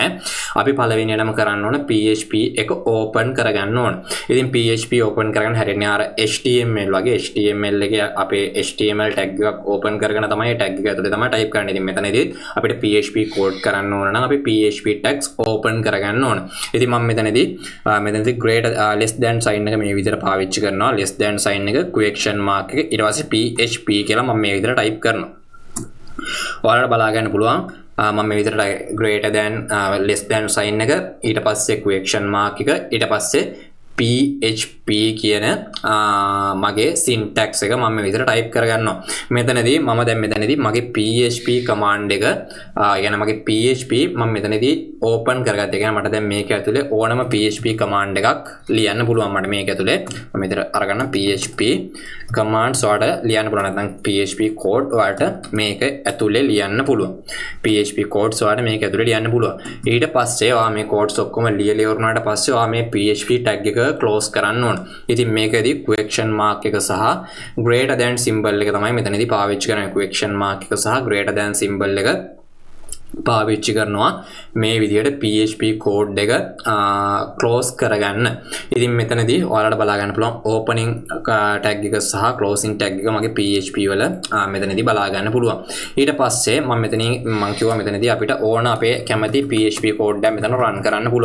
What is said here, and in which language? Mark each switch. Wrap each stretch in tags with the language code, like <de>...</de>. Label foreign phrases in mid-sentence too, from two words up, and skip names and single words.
<si>අපි පළවෙනියටම කරන්න ඕන PHP එක open කරගන්න ඕන. ඉතින් PHP open කරගන්න හැරෙන්නේ අර HTML වගේ HTML එකේ අපේ HTML tag එකක් open කරගෙන තමයි tag එක ඇතුලේ තමයි type කරන්නේ. ඉතින් මෙතනදී අපිට PHP code කරන්න ඕන නම් අපි PHP tags open කරගන්න ඕන. ඉතින් මම මෙතනදී</si> <en>greater less than sign</en> <si>එක මේ විදිහට පාවිච්චි කරනවා.</si> <en>less than sign</en> <si>එක</si> <en>question mark</en> <si>එක ඊට පස්සේ PHP කියලා මම මේ විදිහට type කරනවා. ඔයාලට බලා ගන්න පුළුවන් මම මේ විදිහට</si> <en>greater than less than sign</en> <si>එක ඊට පස්සේ</si> <en>question mark</en> <si>එක ඊට පස්සේ PHP කියන මගේ syntax එක මම මේ විදිහට type කරගන්නවා. මෙතනදී මම දැන් මෙතනදී මගේ PHP command එක يعني මගේ PHP මම මෙතනදී open කරගත්තා. ඒ කියන්නේ මට දැන් මේක ඇතුලේ ඕනම PHP command එකක් ලියන්න පුළුවන්. මට මේක ඇතුලේ මම මෙතන අරගන්න PHP commands වලට ලියන්න පුළුවන්. නැත්නම් PHP code වලට මේක ඇතුලේ ලියන්න පුළුවන්. PHP codes වලට මේක ඇතුලේ ලියන්න පුළුවන්. ඊට පස්සේ ඔයා මේ codes ඔක්කොම ලියලා ඉවරනාට පස්සේ ඔයා මේ PHP tag එක close කරන්න ඕන. ඉතින් මේකදී</si> <en>question mark</en> <si>එක සහ</si> <en>greater than symbol</en> <si>එක තමයි මෙතනදී පාවිච්චි කරන්නේ.</si> <en>question mark</en> <si>එක සහ</si> <en>greater than symbol</en> <si>එක පාවිච්චි කරනවා මේ විදිහට PHP code එක close කරගන්න. ඉතින් මෙතනදී ඔයාලට බලා ගන්න පුළුවන්</si> <en>opening tag</en> <si>එක සහ</si> <en>closing tag</en> <si>එක මගේ PHP වල මෙතනදී බලා ගන්න පුළුවන්. ඊට පස්සේ මම කිව්වා මෙතනදී අපිට ඕන අපේ කැමති PHP code එක මෙතන run කරන්න පුළුවන්.</si>